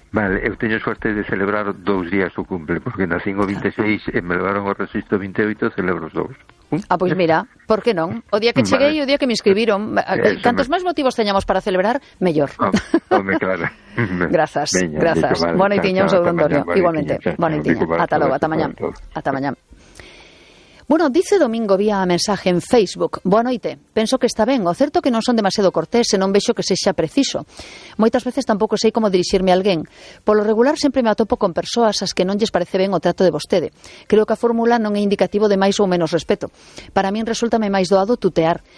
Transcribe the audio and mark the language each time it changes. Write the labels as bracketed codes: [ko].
[gl] Vale, eu teño suerte de celebrar dous días o cumple, porque nacín o 26 e me levaron o resisto 28, celebro os dous. Ah, pois mira, por que non? O día que cheguei, vale. O día que me inscribiron, cantos máis motivos teñamos para celebrar, mellor. Home, claro. Grazas, grazas. Bona noitiña, un saúdo, Antonio. Igualmente, bona noitiña. Ata logo, ata mañá. Ata mañá. [es] Bueno, dice Domingo vía mensaje en Facebook. [gl] Boa noite. Penso que está ben. O certo que non son demasiado cortés e non vexo que sexa preciso. Moitas veces tampouco sei como dirixirme a alguén. Polo regular sempre me atopo con persoas as que non lles parece ben o trato de vostede. Creo que a fórmula non é indicativo de máis ou menos respeto. Para min resultame máis doado tutear.